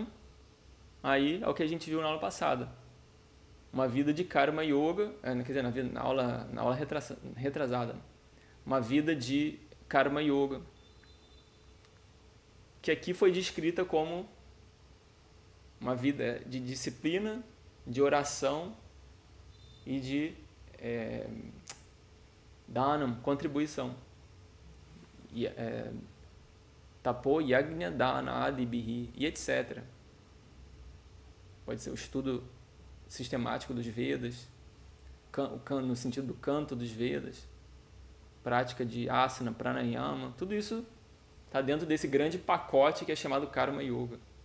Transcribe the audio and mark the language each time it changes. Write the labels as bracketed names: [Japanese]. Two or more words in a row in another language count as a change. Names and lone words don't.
[Portuguese] Aí é o que a gente viu na aula passada. Uma vida de karma yoga, quer dizer, na aula retrasada. Uma vida de karma yoga, que aqui foi descrita como uma vida de disciplina, de oração e de dhanam, contribuição. [Sanskrit] Tapo, yagna, dana, adibihi, [Portuguese] e etc. Pode ser o estudo sistemático dos Vedas, no sentido do canto dos Vedas, prática de asana, pranayama, tudo isso está dentro desse grande pacote que é chamado Karma Yoga.